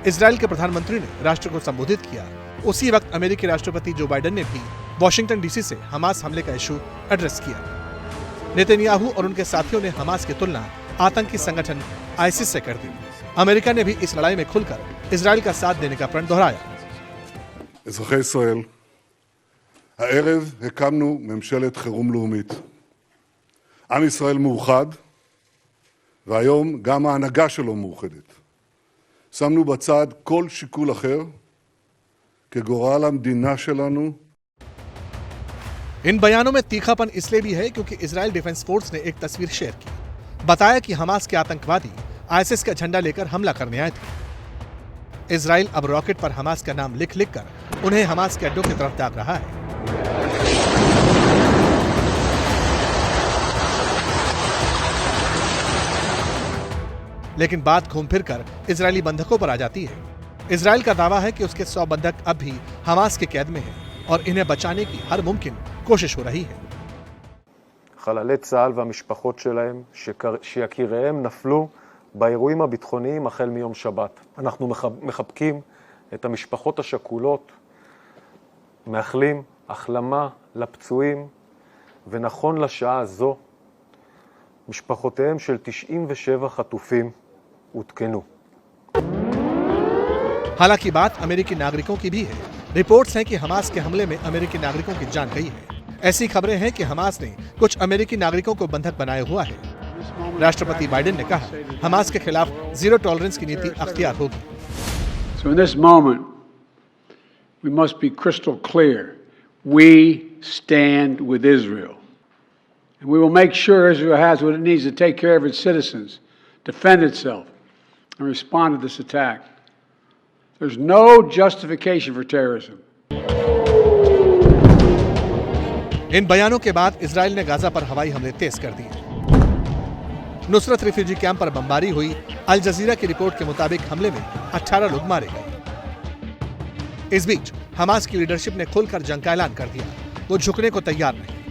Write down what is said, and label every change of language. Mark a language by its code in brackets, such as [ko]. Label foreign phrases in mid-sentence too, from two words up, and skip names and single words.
[hi] इजराइल के प्रधानमंत्री ने राष्ट्र को संबोधित किया। उसी वक्त अमेरिकी राष्ट्रपति जो बाइडेन ने भी वॉशिंगटन डीसी से हमास हमले का [en] issue address [hi] किया। नेतन्याहू और उनके साथियों ने हमास की तुलना आतंकी संगठन आईसिस से कर दी। अमेरिका ने भी इस लड़ाई में खुलकर इजराइल का साथ देने का प्रण दोहराया। [he] אזרחי ישראל, הערב הקמנו ממשלת חירום לאומית. עם ישראל מאוחד, והיום גם ההנהגה שלו מאוחדת. שמנו בצד כל שיקול אחר, כגורל המדינה שלנו. [hi] इन बयानों में तीखापन इसलिए भी है क्योंकि इजराइल डिफेंस फोर्स ने एक तस्वीर शेयर की। बताया कि हमास के आतंकवादी आईएसआईएस का झंडा लेकर हमला करने आए थे। इजराइल अब रॉकेट पर हमास का नाम लिख लिख कर उन्हें हमास के अड्डों की तरफ दाग रहा है। लेकिन बात घूम फिर कर इजरायली बंधकों पर आ जाती है। इजराइल का दावा है कि उसके 100 बंधक अब भी हमास के कैद में हैं और इन्हें बचाने की हर मुमकिन कोशिश हो रही है। [he] חללי צה"ל והמשפחות שלהם שיקיריהם נפלו באירועים הביטחוניים החל מיום שבת. אנחנו מחבקים את המשפחות השכולות, מאחלים החלמה לפצועים, ונכון לשעה הזו משפחותיהם של 97 חטופים उत्केनु। [hi] हालांकि बात अमेरिकी नागरिकों की भी है। रिपोर्ट्स हैं कि हमास के हमले में अमेरिकी नागरिकों की जान गई है। ऐसी खबरें हैं कि हमास ने कुछ अमेरिकी नागरिकों को बंधक बनाया हुआ है। राष्ट्रपति बाइडेन ने कहा हमास के खिलाफ [en] zero tolerance [hi] की नीति अख्तियार होगी। [en] So in this moment, we must be crystal clear. We stand with Israel. And we will make sure Israel has what it needs to take care of its citizens, defend itself, and respond to this attack. There's no justification for terrorism. [hi] इन बयानों के बाद इजराइल ने गाजा पर हवाई हमले तेज कर दिए। नुसरत रिफ्यूजी कैंप पर बमबारी हुई। अल जजीरा की रिपोर्ट के मुताबिक हमले में 18 लोग मारे गए। इस बीच हमास की लीडरशिप ने खुलकर जंग का ऐलान कर दिया। वो झुकने को तैयार नहीं।